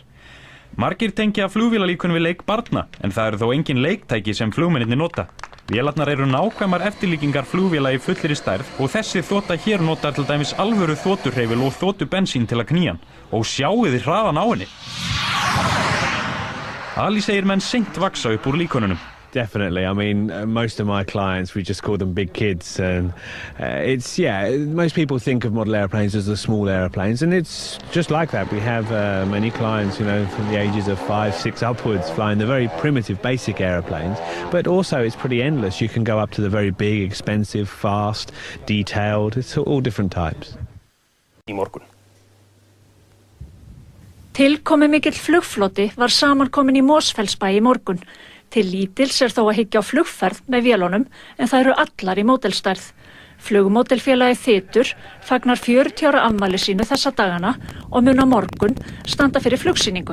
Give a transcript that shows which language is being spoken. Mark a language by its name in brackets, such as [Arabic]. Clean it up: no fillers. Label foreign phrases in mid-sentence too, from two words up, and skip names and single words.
[Icelandic] Margir tengja flugvélalíkun við leik barna, en það eru þó engin leiktæki sem flugmennirnir nota. Vélarnar eru nákvæmar eftirlíkingar flugvéla í fullri stærð og þessi þota hér notar til dæmis alvöru þotuhreyfil og þotubensín til að knýja hann. Og sjáið þið hraðan á henni. Ali segir menn seint vaksa upp úr líkonunum. [English] Definitely. I mean, most of my clients, we just call them big kids, and most people think of model airplanes as the small airplanes, and it's just like that. We have many clients, from the ages of 5, 6 upwards, flying the very primitive, basic airplanes, but also it's pretty endless. You can go up to the very big, expensive, fast, detailed. It's all different types. [Icelandic] Í morgun. Tilkomi mikill flugfloti var samankomin í Mosfellsbæ í morgun. Til lítils þó að hyggja á flugferð með vélunum, en það eru allar í módelstærð. Flugmódelfélagið Þytur fagnar 40 ára afmæli sínu þessa dagana og mun á morgun standa fyrir flugsýningu.